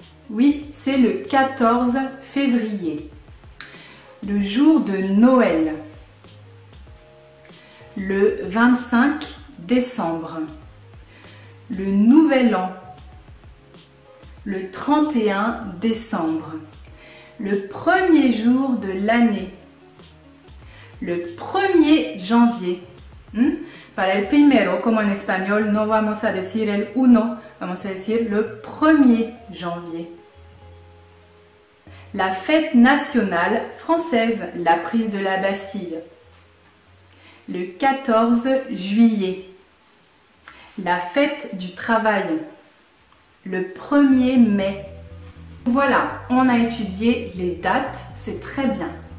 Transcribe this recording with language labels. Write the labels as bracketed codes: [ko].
[fr] Oui, c'est le 14 février. Le jour de Noël, le 25 décembre. Le Nouvel An, le 31 décembre. Le premier jour de l'année, le 1er janvier. [es] Para el primero, como en español, no vamos a decir el 1, vamos a decir [fr] le 1er janvier. La fête nationale française, la prise de la Bastille. Le 14 juillet. La fête du travail. Le 1er mai. Voilà, on a étudié les dates, c'est très bien.